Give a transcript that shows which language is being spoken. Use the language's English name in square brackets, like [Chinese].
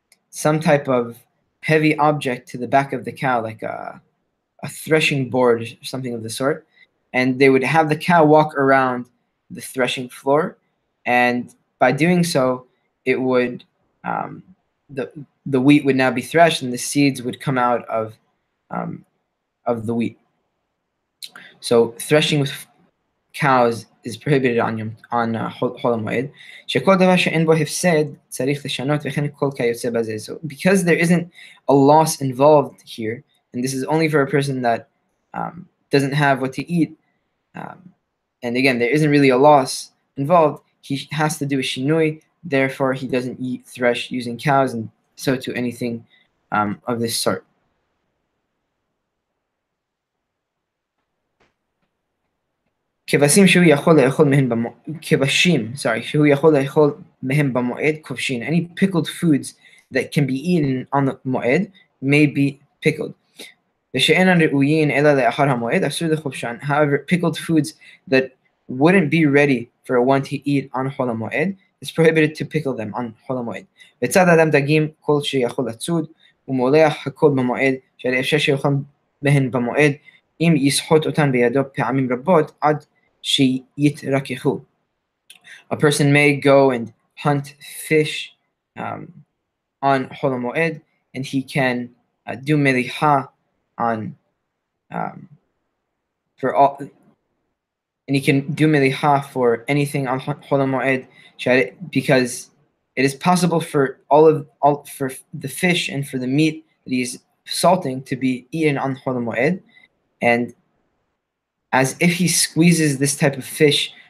[English] some type of heavy object to the back of the cow, like a threshing board or something of the sort, and they would have the cow walk around the threshing floor, and by doing so, it would the wheat would now be threshed, and the seeds would come out of the wheat. So threshing with cows is prohibited on Chol HaMoed. [Hebrew] שכל דבר שאין בו הפסד צריך לשנות וכן כל כיוצא בזה. [English] So because there isn't a loss involved here, and this is only for a person that doesn't have what to eat, and again there isn't really a loss involved, he has to do a shinui. Therefore, he doesn't eat thresh using cows, and so to anything of this sort. [Hebrew] כבשים שהוא יכול לאכול מהם במועד כובשים. [English] Any pickled foods that can be eaten on the moed may be pickled. [Hebrew] ושאינן ראויין אלא לאחר המועד אסור לכובשן. [English] However, pickled foods that wouldn't be ready for one to eat on חול המועד, it's prohibited to pickle them on חול המועד. [Hebrew] בצד אדם דגים כל שיכול לצוד, ומולח הכל במועד, שהרי אפשר שיאכל בהן במועד, אם יסחוט אותן בידו פעמים רבות, עד שיתרככו. [English] A person may go and hunt fish on חול המועד, and he can do meliha on for all, and he can do meliha for anything on Chol HaMoed, because it is possible for for the fish and for the meat that he's salting to be eaten on Chol HaMoed, and as if he squeezes this type of fish.